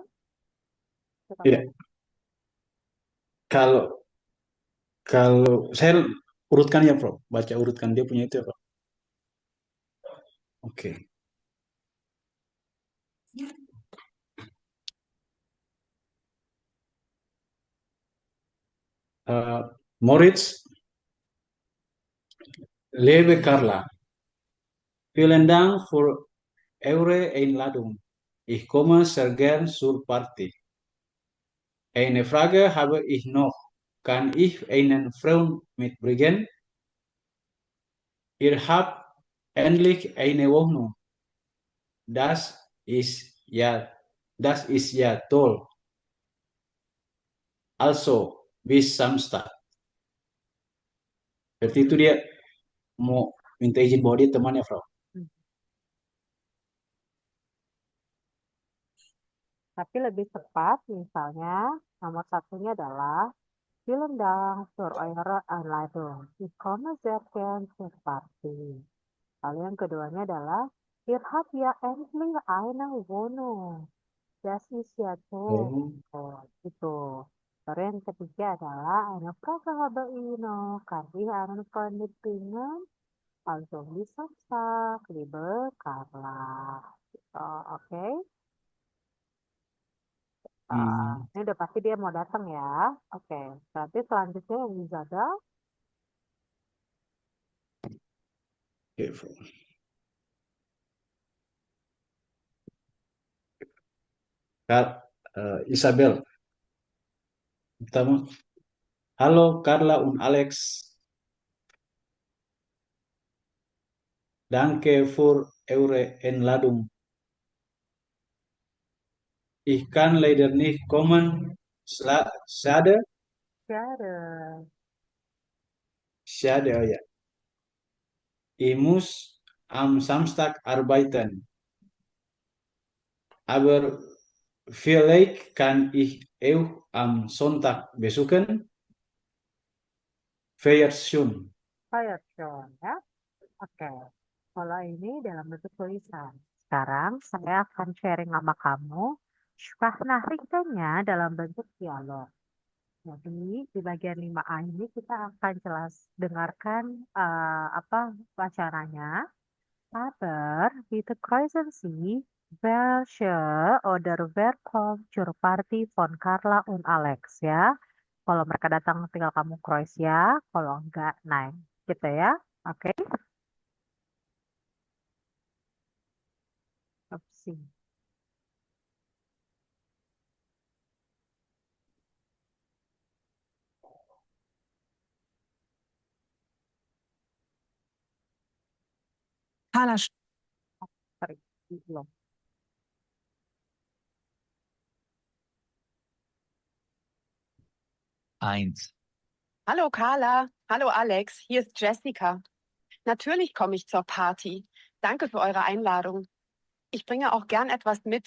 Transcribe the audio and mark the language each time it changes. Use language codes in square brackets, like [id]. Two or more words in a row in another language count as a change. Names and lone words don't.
[id] Kita Iya, kalau kalau saya urutkan ya, Frau. Baca urutkan dia punya itu ya, Frau. Oke. [de] Moritz, liebe Carla, vielen Dank für eure Einladung. Ich komme sehr gern zur Party. Eine Frage habe ich noch. Kann ich einen Freund mitbringen? Ihr habt endlich eine Wohnung. Das ist ja, das ist ja toll. Also, bis Samstag. [id] Berarti itu dia mau minta izin bawa dia temannya, Frau. Tapi lebih tepat, misalnya, nomor satunya adalah [de] Vielen Dank für eure Einladung. Ich komme sehr gern zur Party. [id] Lalu yang keduanya adalah [de] Ihr habt ja endlich eine Wohnung. Das ist ja toll. Oh. [id] Oh, itu. Lalu yang ketiga adalah [de] Eine Frage habe ich noch. Kann ich einen Freund mitbringen? Also bis Samstag, liebe Carla. [id] Oh, oke. Ini udah pasti dia mau datang ya. Oke, berarti selanjutnya yang dijaga. Oke, Frau. Isabel, pertama. [de] Halo, Carla und Alex. Danke für eure Einladung. Ich kann leider nicht kommen. Schade, Share. schade, oh ja. Ich muss am Samstag arbeiten. Aber vielleicht kann ich auch am Sonntag besuchen. Fair soon. Fire John ya. Oke. [id] Kalau ini dalam bentuk tulisan. Sekarang saya akan sharing sama kamu Sprachnachrichtennya dalam bentuk dialog. Jadi di bagian 5A ini kita akan jelas dengarkan wacananya. [de] Aber bitte kreuzen Sie, welche oder wer kommt zur Party von Carla und Alex ya. [id] Kalau mereka datang tinggal kamu kreuz ya, kalau enggak nein. Gitu ya. Oke. Opsi. Carla, Sorry, belum. [de] Eins. hallo Carla, hallo Alex, hier ist Jessica. Natürlich komme ich zur Party. Danke für eure Einladung. Ich bringe auch gern etwas mit.